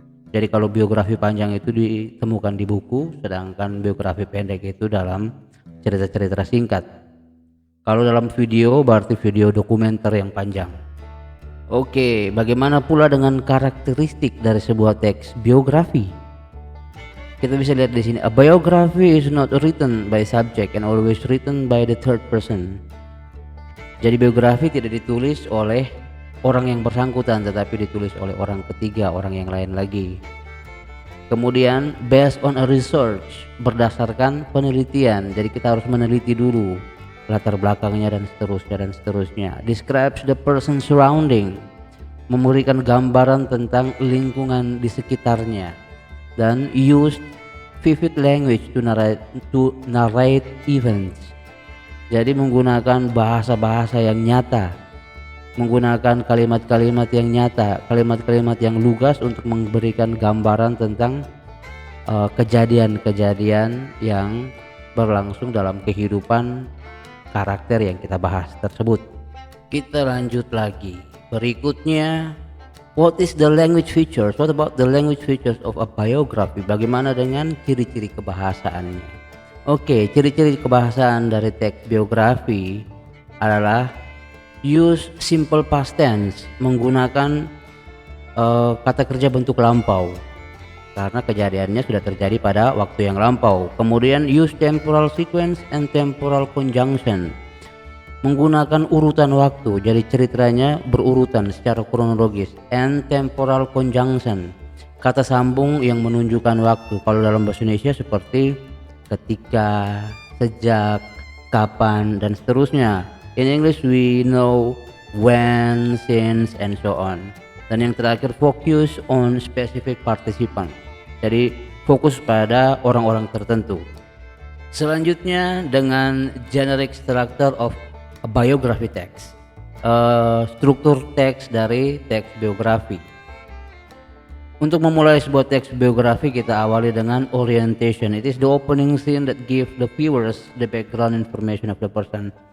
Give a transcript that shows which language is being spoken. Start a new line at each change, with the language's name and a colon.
Indonesian: Jadi kalau biografi panjang itu ditemukan di buku, sedangkan biografi pendek itu dalam cerita-cerita singkat. Kalau dalam video berarti video dokumenter yang panjang. Oke, bagaimana pula dengan karakteristik dari sebuah teks biografi? Kita bisa lihat di sini,
English: a biography is not written by subject and always written by the third person.
Indonesian: Jadi biografi tidak ditulis oleh orang yang bersangkutan, tetapi ditulis oleh orang ketiga, orang yang lain lagi.
English: Kemudian based on a research,
Indonesian: berdasarkan penelitian. Jadi kita harus meneliti dulu latar belakangnya dan seterusnya.
English: Describes the person surrounding,
Indonesian: memberikan gambaran tentang lingkungan di sekitarnya.
English: Dan used vivid language to narrate events.
Indonesian: Jadi menggunakan bahasa-bahasa yang nyata, menggunakan kalimat-kalimat yang nyata, kalimat-kalimat yang lugas untuk memberikan gambaran tentang kejadian-kejadian yang berlangsung dalam kehidupan karakter yang kita bahas tersebut. Kita lanjut lagi. Berikutnya,
English: what is the language features? What about the language features of a biography?
Indonesian: Bagaimana dengan ciri-ciri kebahasaannya? Oke, ciri-ciri kebahasaan dari teks biografi adalah
English: use simple past tense,
Indonesian: menggunakan kata kerja bentuk lampau karena kejadiannya sudah terjadi pada waktu yang lampau. Kemudian
English: use temporal sequence and temporal conjunction,
Indonesian: menggunakan urutan waktu, jadi ceritanya berurutan secara kronologis.
English: And temporal conjunction,
Indonesian: kata sambung yang menunjukkan waktu. Kalau dalam bahasa Indonesia seperti ketika, sejak, kapan, dan seterusnya.
English: In English we know when, since, and so on.
Indonesian: Dan yang terakhir,
English: focus on specific participant,
Indonesian: jadi fokus pada orang-orang tertentu. Selanjutnya dengan
English: generic structure of a biography text,
Indonesian: struktur teks dari teks biografi. Untuk memulai sebuah teks biografi kita awali dengan orientation.
English: It is the opening scene that give the viewers the background information of the person.